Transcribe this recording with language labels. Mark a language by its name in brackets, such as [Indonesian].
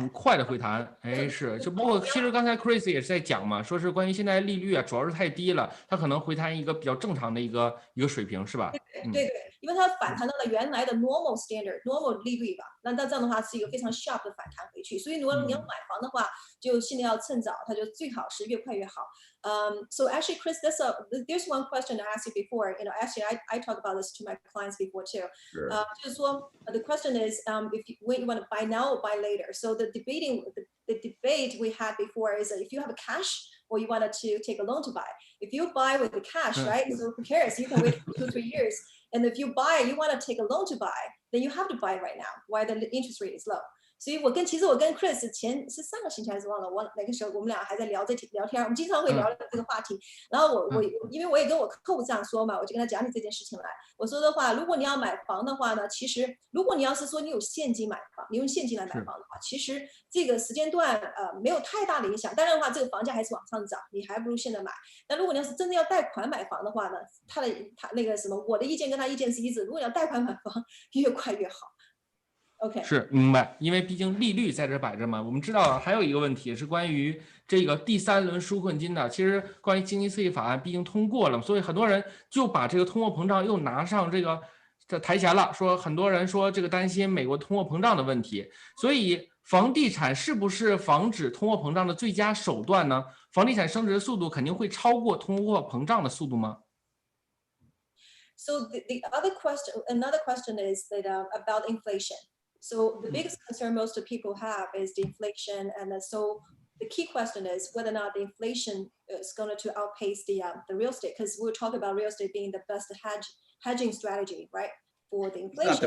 [Chinese] 很快的回弹，是，就包括其实刚才 Chris 也是在讲嘛，说是关于现在利率啊，主要是太低了，它可能回弹一个比较正常的一个水平，是吧？对，因为它反弹到了原来的 normal standard 利率吧，那这样的话是一个非常 sharp 的反弹回去，所以如果你要买房的话，就现在要趁早，它就最好是越快越好。 [English] So actually, Chris, there's one question I asked you before. Actually, I talk about this to my clients before too. Sure. [Chinese] 就是说 [English] the question is, when you want to buy now or buy later. So the debate we had before is if you have a cash or you wanted to take a loan to buy. If you buy with the cash, right? So who cares? You can wait 2-3 years. And if you want to take a loan to buy, then you have to buy right now while the interest rate is low. [Chinese] 所以其实我跟 Chris 是上个星期还是忘了，我哪个时候我们俩还在聊天，我们经常会聊这个话题。然后因为我也跟我客户这样说嘛，我就跟他讲起这件事情来。我说的话，如果你要买房的话呢，其实如果你要是说你有现金买房，你用现金来买房的话，其实这个时间段没有太大的影响。当然的话，这个房价还是往上涨，你还不如现在买。那如果你要是真的要贷款买房的话呢，他那个什么，我的意见跟他意见是一致。如果你要贷款买房，越快越好。 [English] OK， [Chinese] 是明白，因为毕竟利率在这摆着嘛。我们知道还有一个问题是关于这个第3轮纾困金的。其实关于经济刺激法案毕竟通过了，所以很多人就把这个通货膨胀又拿上这台前了，说很多人说这个担心美国通货膨胀的问题。所以房地产是不是防止通货膨胀的最佳手段呢？房地产升值的速度肯定会超过通货膨胀的速度吗？ [English] So another question is that about inflation. So the biggest concern most people have is the inflation, and so the key question is whether or not the inflation is going to outpace the real estate, because we'll talk about real estate being the best hedging strategy, right, for the inflation.